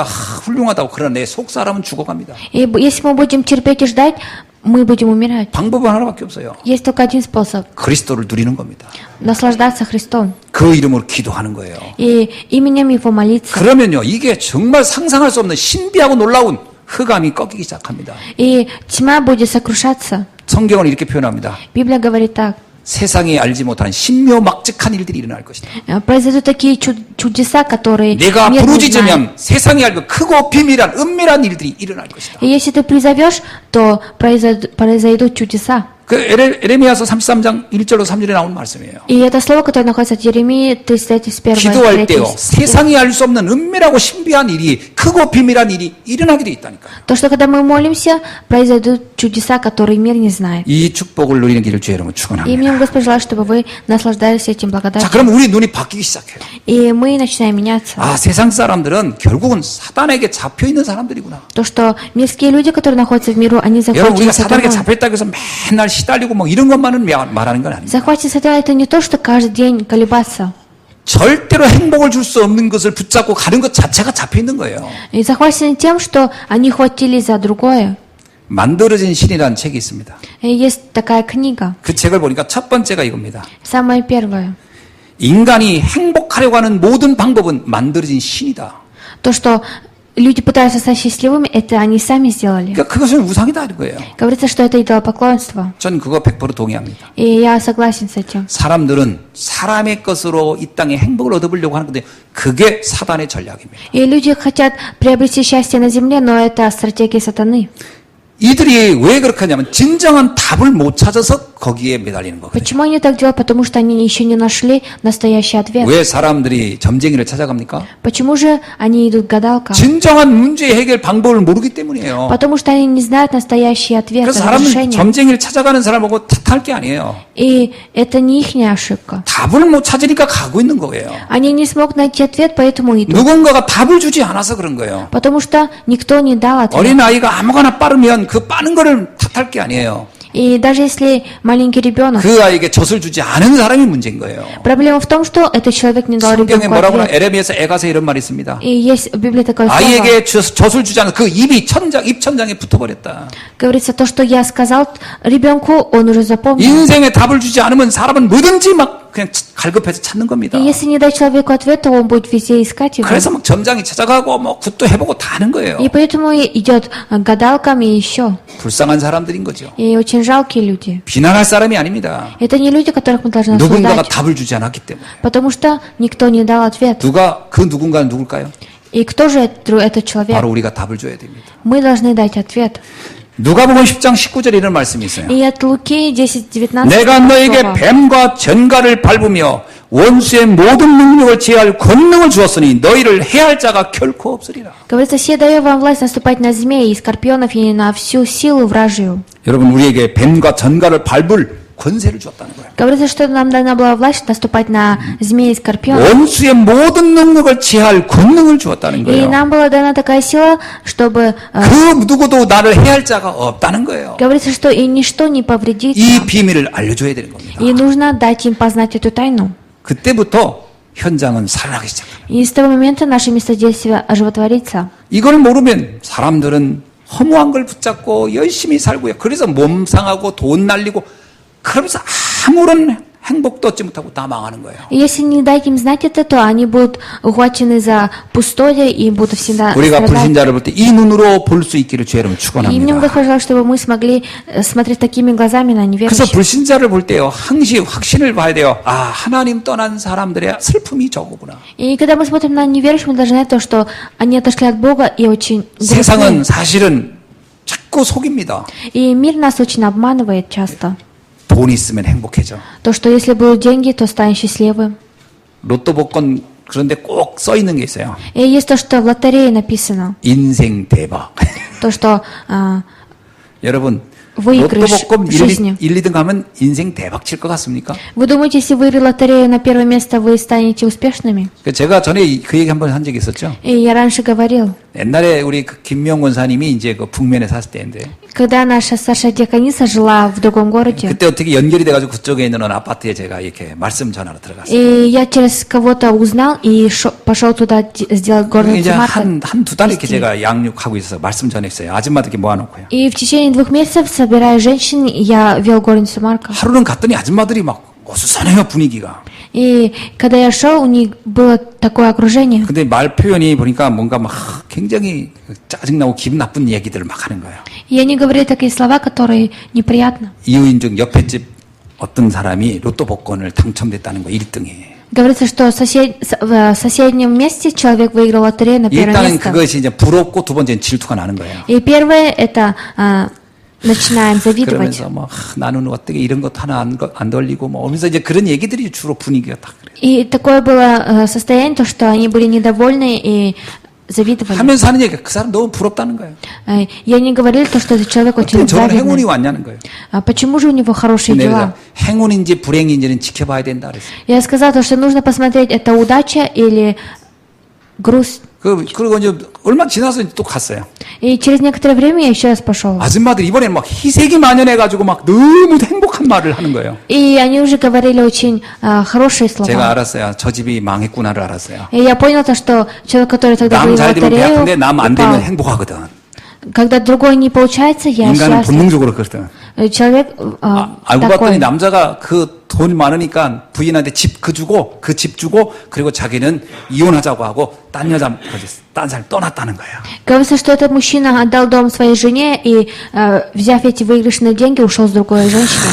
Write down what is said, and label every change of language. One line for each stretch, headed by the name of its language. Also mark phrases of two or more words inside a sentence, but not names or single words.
Korean: 훌륭하다고. 그러나 내 속사람은 죽어갑니다.
Russian: И если мы будем терпеть и ждать, мы будем умирать.
Korean: 방법은 하나밖에 없어요.
Russian: Есть только один способ
Korean: 그리스도를 누리는 겁니다. –
Russian: наслаждаться Христом.
Korean: 그 이름으로 기도하는 거예요.
Russian: И именем Его молиться.
Korean: 그러면요, 이게 정말 상상할 수 없는 신비하고 놀라운 흑암이 꺾이기 시작합니다.
Russian: И тьма будет сокрушаться.
Korean: 성경은 이렇게 표현합니다.
Russian: Библия говорит так.
Korean: 세상이 알지 못하는 신묘막측한 일들이 일어날 것이다.
Russian: Произойдут такие чудеса, которые
Korean: 내가
Russian: мир не знает.
Korean: 부르짖으면 세상이 알고 크고 비밀한 은밀한 일들이 일어날 것이다.
Russian: И если ты призовешь, то произойдут чудеса.
Korean: 그 에레미야서 33장 1절로 3절에 나오는 말씀이에요.
Russian: И это слово, которое находится в Иеремии 33, 1,
Korean: 기도할
Russian: 3.
Korean: 때요, 세상이 알 수 없는 은밀하고 신비한 일이, 크고 비밀한 일이 일어나게 돼 있다니까요.
Russian: То, что когда мы молимся, произойдут чудеса, которые мир не знает.
Korean: 이 축복을 누리는 길을 주의 여러분
Russian: И
Korean: 축원합니다.
Russian: мне Господь желает, чтобы вы наслаждались этим
Korean: 자,
Russian: благодатью.
Korean: 그럼 우리 눈이 바뀌기 시작해요.
Russian: И мы начинаем меняться.
Korean: 세상 사람들은 결국은 사단에게 잡혀 있는 사람들이구나.
Russian: То, что мирские люди, которые находятся в миру, они
Korean: 여러분, 우리가
Russian: захвачены
Korean: 사단에게
Russian: сатаной.
Korean: 잡혀있다고 해서 맨날 시달리고 뭐 이런 것만은 말하는 건 아닙니다.
Russian: Захватить сатаной это не то, что каждый день колебаться.
Korean: 절대로 행복을 줄 수 없는 것을 붙잡고 가는 것 자체가 잡혀 있는 거예요.
Russian: И захвачены тем, что они хватились за другое.
Korean: 만들어진 신이라는 책이 있습니다.
Russian: И есть такая книга.
Korean: 그 책을 보니까 첫 번째가 이겁니다.
Russian: Самое первое.
Korean: 인간이 행복하려고 하는 모든 방법은 만들어진 신이다.
Russian: То, что люди пытаются стать счастливыми, это они сами сделали.
Korean: 그러니까 그것은 우상이다 이런 거예요.
Russian: Говорится, что это идолопоклонство.
Korean: 전 그거 100% 동의합니다.
Russian: И я согласен с этим.
Korean: 사람들은 사람의 것으로 이 땅에 행복을 얻어보려고 하는 건데 그게 사단의 전략입니다.
Russian: И люди хотят приобрести счастье на земле, но это стратегия сатаны.
Korean: 이들이 왜 그렇게 하냐면 진정한 답을 못 찾아서 거기에 매달리는 거거든요.
Russian: Почему они так делают? Потому что они еще не нашли настоящий ответ.
Korean: 왜 사람들이 점쟁이를 찾아갑니까?
Russian: Почему же они идут к гадалкам?
Korean: 진정한 문제 해결 방법을 모르기 때문이에요.
Russian: Потому что они не знают настоящий ответ,
Korean: 그래서 사람은
Russian: разрешение.
Korean: 점쟁이를 찾아가는 사람하고 탓할 게 아니에요.
Russian: И это не их ошибка.
Korean: 답을 못 찾으니까 가고 있는 거예요.
Russian: Они не смогут найти ответ, поэтому идут.
Korean: 누군가가 답을 주지 않아서 그런 거예요.
Russian: Потому что никто не дал ответ.
Korean: 어린아이가 아무거나 빠르면 그 빠른 거를 탓할 게 아니에요.
Russian: И даже если маленький ребенок,
Korean: 그 아이에게 젖을 주지 않은 사람이 문제인 거예요.
Russian: проблема в том, что этот человек не дал
Korean: 성경에
Russian: ребенку
Korean: 뭐라고 하나
Russian: ответ.
Korean: 에레미야서 애가서 이런 말이 있습니다.
Russian: И есть в Библии такое слово.
Korean: 아이에게 젖을 주지 않은 그 입이 입천장에 붙어버렸다.
Russian: Говорится, то, что я сказал ребенку, он уже запомнил.
Korean: 인생에 답을 주지 않으면 사람은 뭐든지 막 그냥 갈급해서 찾는 겁니다.
Russian: И если не дать человеку ответ, то он будет везде искать его.
Korean: 그래서 막 점장이 찾아가고 뭐 굿도 해보고 다 하는 거예요.
Russian: И поэтому идет к гадалкам и еще.
Korean: 불쌍한 사람들인 거죠.
Russian: И очень жалкие люди.
Korean: 비난할 사람이 아닙니다.
Russian: Это не люди, которых мы должны
Korean: 누군가가
Russian: осуждать.
Korean: 답을 주지 않았기 때문에.
Russian: Потому что никто не дал ответ.
Korean: 그 누군가는 누굴까요?
Russian: И кто же этот человек?
Korean: 바로 우리가 답을 줘야 됩니다.
Russian: Мы должны дать ответ.
Korean: 누가복음 10장 19절에 이런 말씀이 있어요.
Russian: И от Луки 10:19
Korean: 내가 너에게
Russian: слово.
Korean: 뱀과 전갈을 밟으며 원수의 모든 능력을 제할 권능을 주었으니 너희를 해할 자가 결코 없으리라.
Russian: Говорится, все даю вам власть наступать на змей и скорпионов и на всю силу вражью.
Korean: 여러분 우리에게 뱀과 전갈을 밟을 권세를 주었다는 거예요.
Russian: Говорится, что нам дана была власть наступать на змей и скорпионов.
Korean: 원수의 모든 능력을 제할 권능을 주었다는
Russian: И
Korean: 거예요.
Russian: нам была дана такая сила, чтобы...
Korean: 그 누구도 나를 해할 자가 없다는 거예요.
Russian: Говорится, что и ничто не повредит
Korean: 이
Russian: нам.
Korean: 비밀을 알려줘야 되는 겁니다.
Russian: И нужно дать им познать эту тайну.
Korean: 그때부터 현장은 살아나기 시작합니다.
Russian: И с того момента наше местодействие оживотворится.
Korean: 이걸 모르면 사람들은 허무한 걸 붙잡고 열심히 살고요. 그래서 몸 상하고 돈 날리고 그러면서 아무런 행복도 얻지 못하고 다 망하는 거예요.
Russian: И если не дать им знать это, то они будут ухвачены за пустоте и будут всегда
Korean: 우리가
Russian: страдать.
Korean: 불신자를 볼 때 이 눈으로 볼 수 있기를 주의 이름으로
Russian: И мне
Korean: 축원합니다.
Russian: Господь пожелал, чтобы мы смогли смотреть такими глазами на
Korean: 그래서
Russian: неверующих.
Korean: 불신자를 볼 때요, 항시 확신을 봐야 돼요. 아, 하나님 떠난 사람들의 슬픔이 저거구나.
Russian: И когда мы смотрим на неверующих, мы должны знать то, что они отошли от Бога и очень грустны.
Korean: 세상은 사실은 자꾸 속입니다.
Russian: И мир нас очень обманывает часто.
Korean: 돈 있으면 행복해져.
Russian: То, что если будут деньги, то станешь счастливым.
Korean: 로또 복권 그런데 꼭 써 있는 게 있어요.
Russian: И есть то, что в лотерее написано.
Korean: 인생 대박.
Russian: То, что
Korean: 여러분,
Russian: выигрыш
Korean: 로또 복권
Russian: в жизни.
Korean: 1, 2등 가면 인생 대박 칠 것 같습니까?
Russian: Вы думаете, если выиграли лотерею на первое место, вы станете успешными?
Korean: 제가 전에 그 얘기 한번 한 적이 있었죠.
Russian: И я раньше говорил,
Korean: 옛날에 우리 그 김명 권사님이 이제 그 북면에 샀을 때인데
Russian: когда наша Саша Диакониса жила в другом городе,
Korean: 그때 어떻게 연결이 돼가지고 그쪽에 있는 어느 아파트에 제가 이렇게 말씀 전하러 들어갔어요.
Russian: и я через кого-то узнал и пошел туда сделать горницу
Korean: 이제
Russian: Марка.
Korean: 한 두 달 이렇게 제가 양육하고 있어서 말씀 전했어요. 아줌마들 이렇게 모아놓고요.
Russian: И в течение 2 месяцев, собирая женщин, я вел горницу Марка.
Korean: 하루는 갔더니 아줌마들이 막 어수선해요, 분위기가.
Russian: И когда я шел, у них было такое окружение.
Korean: 근데 말 표현이 보니까 뭔가 막 굉장히 짜증나고 기분 나쁜 얘기들을 막 하는 거예요.
Russian: И они говорили такие слова, которые неприятно.
Korean: 이유인 중 옆에 집 어떤 사람이 로또 복권을 당첨됐다는 거 1등에.
Russian: Говорится, что в соседнем месте человек выиграл лотерею на первое
Korean: 일단은
Russian: место.
Korean: 그것이 이제 부럽고 두 번째는 질투가 나는 거예요.
Russian: И первое это начинаем завидовать.
Korean: 그러면서 뭐 나는 어떻게 이런 것 하나 안 돌리고 뭐 하면서 이제 그런 얘기들이 주로 분위기가 딱 그래요.
Russian: И такое было состояние, то, что они были недовольны и завидовали.
Korean: 하면서 하는 얘기가 그 사람 너무 부럽다는 거예요.
Russian: И они говорили, то, что этот человек очень
Korean: 어떻게 저런 행운이
Russian: завидный.
Korean: 왔냐는 거예요.
Russian: Почему же у него хорошие
Korean: 내가
Russian: дела?
Korean: 행운인지 불행인지는 지켜봐야 된다 그랬어요.
Russian: Я сказала, то, что нужно посмотреть, это удача или грусть.
Korean: 그리고 이제 얼마 지나서 또 갔어요.
Russian: И через некоторое время я еще раз пошел.
Korean: 아줌마들이 이번에는 막 희색이 만연해가지고 막 너무 행복한 말을 하는 거예요.
Russian: И они уже говорили очень хорошие
Korean: 제가
Russian: слова.
Korean: 알았어요. 저 집이 망했구나를 알았어요.
Russian: И я понял то, что человек, который тогда
Korean: 남
Russian: выиграл
Korean: 잘 되면
Russian: лотерею,
Korean: 배아픈데 남 안 되면
Russian: упал.
Korean: 행복하거든.
Russian: Когда другой не получается, я
Korean: 인간은
Russian: счастлив.
Korean: 본능적으로 그렇거든.
Russian: Человек
Korean: 알고
Russian: такой.
Korean: 봤더니 남자가 그 돈 많으니까 부인한테 집 주고 그 집 주고 그리고 자기는 이혼하자고 하고 딴 여자 딴 사람 떠났다는 거예요.
Russian: Говорится, что этот мужчина отдал дом своей жене и, взяв эти выигрышные деньги, ушел с другой женщиной.